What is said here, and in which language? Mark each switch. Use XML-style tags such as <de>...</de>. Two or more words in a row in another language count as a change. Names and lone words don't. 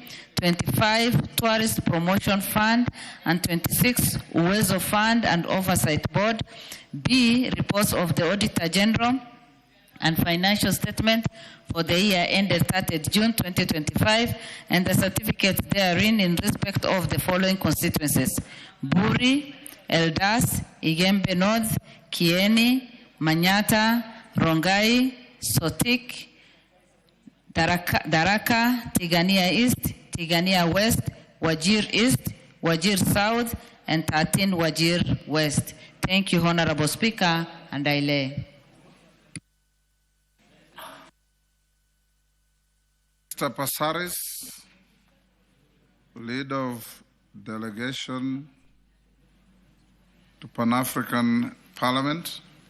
<en>25, Tourist Promotion Fund. And 26, Uwezo Fund and Oversight Board. B, reports of the Auditor General and financial statement for the year ended 30th June 2025, and the certificates therein in respect of the following constituencies: Buri, Eldas, Igembe North, Kieni, Manyata, Rongai, Sotik, Daraka, Tigania East, Tigania West, Wajir East, Wajir South, and 13 Wajir West. Thank you, Honorable Speaker, and I lay. Mr. Pasaris, leader of delegation to Pan-African Parliament.</en>